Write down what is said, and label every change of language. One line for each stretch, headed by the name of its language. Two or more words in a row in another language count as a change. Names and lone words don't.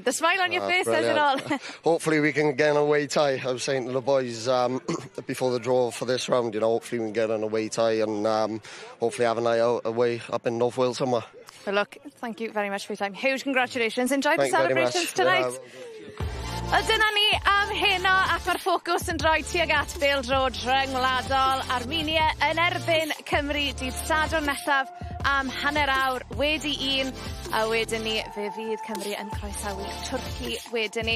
English: The smile on your face says it all. Hopefully we can get an away tie. I was saying to the boys before the draw for this round, hopefully we can get an away tie and hopefully have a night out away up in North Wales somewhere. Well, look, thank you very much for your time. Huge congratulations. Enjoy the celebrations tonight.
Welsh: Dyna ni am heno ac mae'r ffocws yn rhoi tuag at bêl-drod rhyngwladol Armenia yn erbyn Cymru dydd Sadwrn nesaf am hanner awr wedi 1, a wedyn ni fe fydd Cymru yn croesawu Twrci wedyn ni.